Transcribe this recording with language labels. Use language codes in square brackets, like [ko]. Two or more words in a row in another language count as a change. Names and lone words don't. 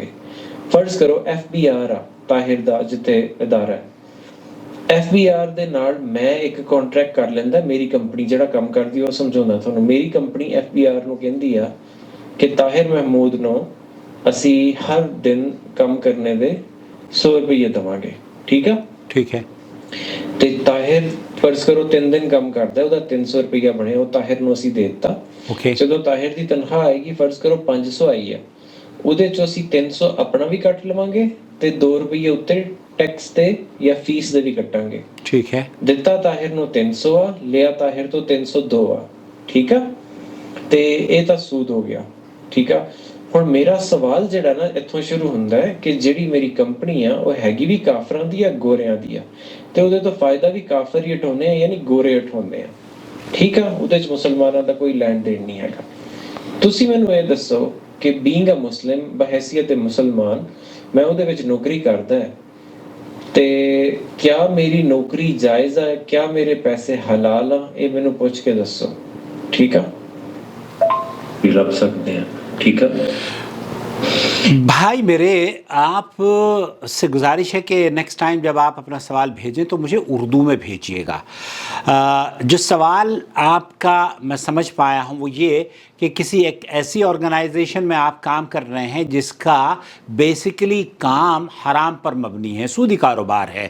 [pa] ਫਰਜ਼ ਕਰੋ FBR ਆ, ਤਾਹਿਰ ਦਾ ਜਿੱਥੇ ਅਦਾਰਾ ਹੈ, FBR ਦੇ ਨਾਲ ਮੈਂ ਇੱਕ ਕੰਟਰੈਕਟ ਕਰ ਲੈਂਦਾ, ਮੇਰੀ ਕੰਪਨੀ ਜਿਹੜਾ ਕੰਮ ਕਰਦੀ ਉਹ ਸਮਝਾਉਂਦਾ ਤੁਹਾਨੂੰ, ਮੇਰੀ ਕੰਪਨੀ FBR ਨੂੰ ਕਹਿੰਦੀ ਆ ਕਿ ਤਾਹਿਰ ਮਹਿਮੂਦ ਨੂੰ ਅਸੀਂ ਹਰ ਦਿਨ ਕੰਮ ਕਰਨੇ ਦੇ 100 ਰੁਪਏ ਦੇਵਾਂਗੇ, ਠੀਕ ਆ। [ur] ٹھیک ہے [pa] ਤੇ ਤਾਹਿਰ ਫਰਜ਼ ਕਰੋ 3 ਦਿਨ ਕੰਮ ਕਰਦਾ, ਉਹਦਾ 300 ਰੁਪਇਆ ਬਣੇ, ਉਹ ਤਾਹਿਰ ਨੂੰ ਅਸੀਂ ਦੇ ਦਿੱਤਾ। [ur] اوکے [pa] ਜਦੋਂ ਤਾਹਿਰ ਦੀ ਤਨਖਾਹ ਆਏਗੀ, ਫਰਜ਼ ਕਰੋ 500 ਆਈ ਹੈ, ਉਹਦੇ ਚੋਂ ਅਸੀਂ 300 ਆਪਣਾ ਵੀ ਕੱਟ ਲਵਾਂਗੇ ਤੇ 2 ਰੁਪਏ ਉੱਤੇ ਟੈਕਸ ਤੇ ਜਾਂ ਫੀਸ ਦੇ ਵੀ ਕੱਟਾਂਗੇ। [ur] ٹھیک ہے [pa] ਦਿੱਤਾ ਤਾਹਿਰ ਨੂੰ 300 ਆ, ਲਿਆ ਤਾਹਿਰ ਤੋਂ 302 ਆ, ਠੀਕ ਆ। ਤੇ ਇਹ ਤਾਂ ਸੂਦ ਹੋ ਗਿਆ, ਠੀਕ ਆ। ਹੁਣ ਮੇਰਾ ਸਵਾਲ ਜਿਹੜਾ ਨਾ ਇੱਥੋਂ ਸ਼ੁਰੂ ਹੁੰਦਾ ਹੈ ਕਿ ਜਿਹੜੀ ਮੇਰੀ ਕੰਪਨੀ ਆ ਉਹ ਹੈਗੀ ਵੀ ਕਾਫਰਾਂ ਦੀ ਆ, ਗੋਰਿਆਂ ਦੀ ਆ, ਤੇ ਉਹਦੇ ਤੋਂ ਫਾਇਦਾ ਵੀ ਕਾਫਰ ਹੀ ਉਠਾਉਂਦੇ ਆ, ਯਾਨੀ ਗੋਰੇ ਉਠਾਉਂਦੇ ਆ, ਠੀਕ ਆ। ਉਹਦੇ 'ਚ ਮੁਸਲਮਾਨਾਂ ਦਾ ਕੋਈ ਲੈਣ ਦੇਣ ਨਹੀਂ ਹੈਗਾ। ਤੁਸੀਂ ਮੈਨੂੰ ਇਹ ਦੱਸੋ ਕਿ [en] being a Muslim, [pa] ਬਹੈਸੀਅਤ ਮੁਸਲਮਾਨ, ਮੈਂ ਉਹਦੇ ਵਿੱਚ ਨੌਕਰੀ ਕਰਦਾ ਹੈ, ਤੇ ਕਿਆ ਮੇਰੀ ਨੌਕਰੀ ਜਾਇਜ਼ ਹੈ, ਕਿਆ ਮੇਰੇ ਪੈਸੇ ਹਲਾਲ ਆ, ਇਹ ਮੈਨੂੰ ਪੁੱਛ ਕੇ ਦੱਸੋ, ਠੀਕ ਆ। ਵੀ ਲੱਭ ਸਕਦੇ ਆ, ਠੀਕ ਆ। [ur] بھائی میرے آپ سے گزارش ہے کہ [en] next time [ur] جب آپ اپنا سوال بھیجیں تو مجھے اردو میں بھیجیے گا۔ جو سوال آپ کا میں سمجھ پایا ہوں وہ یہ کہ کسی ایک ایسی آرگنائزیشن میں آپ کام کر رہے ہیں جس کا بیسیکلی کام حرام پر مبنی ہے، سودی کاروبار ہے۔